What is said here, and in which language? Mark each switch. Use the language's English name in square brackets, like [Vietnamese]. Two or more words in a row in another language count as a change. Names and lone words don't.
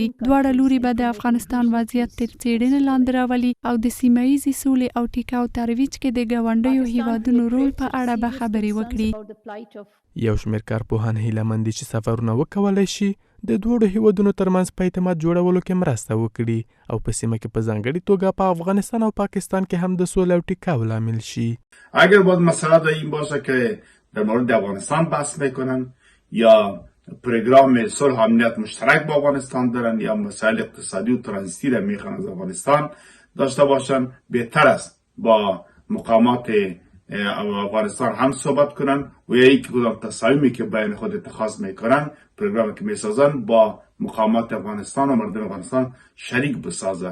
[Pashto] دواړه لوري به د افغانستان وضعیت تر څېړنې لاندې راولي او د سیمه ییزې سولې او ټیکاو ترویج کې د ګاونډیو هیوادونو رول په اړه به خبرې وکړي. یو شمېر کارپوهان هیله مند دي چې سفرونه وکولی شي د دوړو هیوادونو ترمنځ په اعتماد جوړولو کې مرسته وکړي او په سیمه کې په ځانګړي توګه په افغانستان او پاکستان کې هم د سولې او ټیکاو لامل شي. [Persian] اگر باید مسئله در این باشه که در مورد افغانستان بحث میکنن یا پروگرام صلح و امنیت مشترک با افغانستان دارن یا مسائل اقتصادی و ترانزیتی را میخوان از افغانستان داشته باشن، بهتر است با مقامات افغانستان هم صحبت کنن و یا یک کدام تصامیمی که بین خود اتخاذ میکنن پروگرامی که میسازن با مقامات افغانستان و مردم افغانستان شریک بسازن.